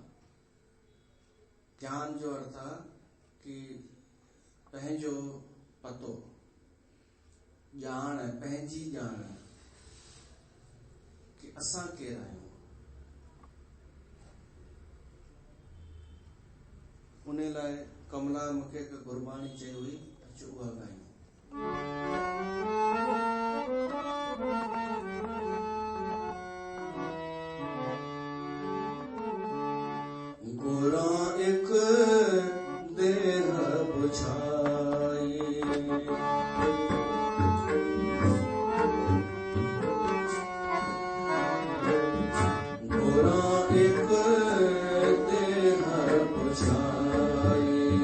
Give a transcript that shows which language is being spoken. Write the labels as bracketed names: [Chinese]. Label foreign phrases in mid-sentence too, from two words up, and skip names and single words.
[Sindhi] ज्ञान जो अर्थ आहे कि पंहिंजो पतो, ॼाण, पंहिंजी ॼाण कि असां केरु आहियूं। उन लाइ कमला मूंखे हिकु गुरबाणी चई हुई, अचो उहा ॻायूं। [Punjabi] ਗੋਰਾ ਏਕ ਦੇਹ ਬੁਝਾਈ, ਗੋਰਾ ਏਕ ਦੇਹ ਬੁਝਾਈ,